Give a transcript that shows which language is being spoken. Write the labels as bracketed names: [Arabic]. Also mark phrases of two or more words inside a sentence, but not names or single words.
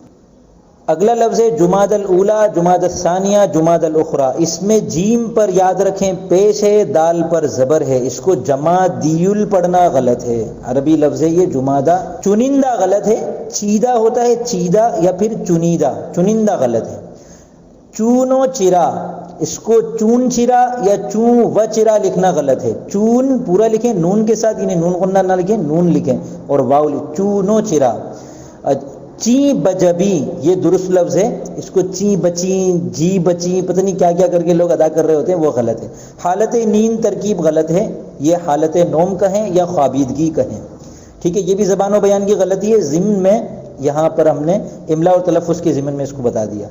[Urdu] اگلا لفظ ہے جماد الاولی، جماد الثانیہ، جماد الاخری، اس میں جیم پر یاد رکھیں پیش ہے، دال پر زبر ہے، اس کو جمادیل پڑھنا غلط ہے، عربی لفظ ہے یہ جمادہ۔ چنندہ غلط ہے، چیدہ ہوتا ہے چیدہ یا پھر چنیدہ، چنندہ غلط ہے۔ چون و چرا، اس کو چون چرا یا چون و چرا لکھنا غلط ہے، چون پورا لکھیں نون کے ساتھ، یعنی نون غنہ نہ لکھیں، نون لکھیں اور واو لکھیں، چون و چرا۔ چی بجبی یہ درست لفظ ہے، اس کو چی بچی، جی بچی، پتہ نہیں کیا کیا کر کے لوگ ادا کر رہے ہوتے ہیں، وہ غلط ہے۔ حالت نیند ترکیب غلط ہے، یہ حالت نوم کہیں یا خوابیدگی کہیں، ٹھیک ہے، یہ بھی زبان و بیان کی غلطی ہے، ضمن میں یہاں پر ہم نے املا اور تلفظ کے ضمن میں اس کو بتا دیا۔